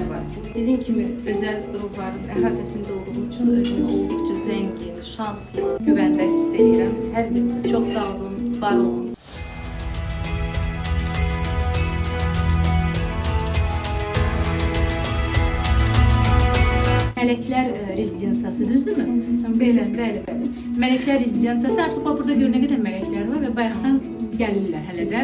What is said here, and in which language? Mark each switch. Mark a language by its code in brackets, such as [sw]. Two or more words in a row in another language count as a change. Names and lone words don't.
[tr] Sizin kimi özel ruhların əhatəsində olduğum için özümü oldukça zengin, şanslı, güvende hissediyorum. Her biriniz çok sağ olun, var olun. [az] Mələklər rezidensiyası düzdürmü? Belə, bəli. Mələklər rezidensiyası artıq burada gör nə qədər mələklər var və bayaqdan gəlirlər hələ də.